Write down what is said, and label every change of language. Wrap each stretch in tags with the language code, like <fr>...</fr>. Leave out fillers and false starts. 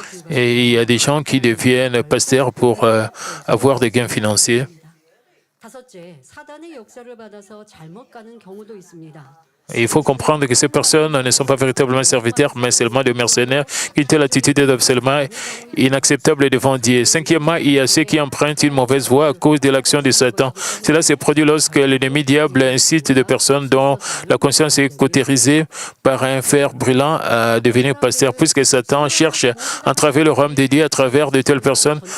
<fr>Et il y a des gens qui deviennent pasteurs pour avoir des gains financiers.</fr> <ko>다섯째, 사단의 역사를 받아서 잘못 가는 경우도 있습니다.</ko> <fr>Il faut comprendre que ces personnes ne sont pas véritablement serviteurs, mais seulement des mercenaires qui ont l'attitude absolument inacceptable devant Dieu. Cinquièmement, il y a ceux qui empruntent une mauvaise voie à cause de l'action de Satan. Cela se produit lorsque l'ennemi diable incite des personnes dont la conscience est cautérisée par un fer brûlant à devenir pasteur, puisque Satan cherche à entraver le royaume de Dieu à travers de telles personnes.</fr>